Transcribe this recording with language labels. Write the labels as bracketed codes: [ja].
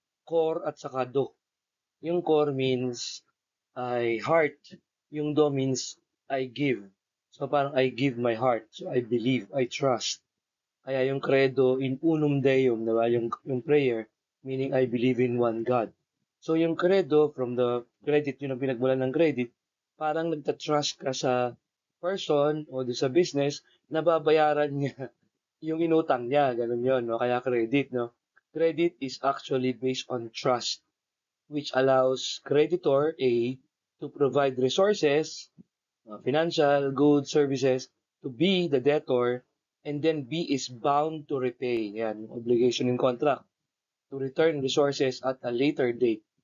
[en] Core at saka do. Yung core means I heart. Yung do means I give. So parang I give my heart. So I believe, I trust. Kaya yung [la] credo in unum deum, [en] diba? Yung prayer, meaning I believe in one God. [tl] So yung credo, from the credit, yun ang pinagmulan ng credit, parang nagtatrust ka sa person o sa business na babayaran niya yung inutang niya. Ganun yun, no? Kaya credit, no? [en] Credit is actually based on trust, which allows creditor A to provide resources, financial, goods, services to B, the debtor, and then B is bound to repay. Yan, obligation in contract to return resources at a later date.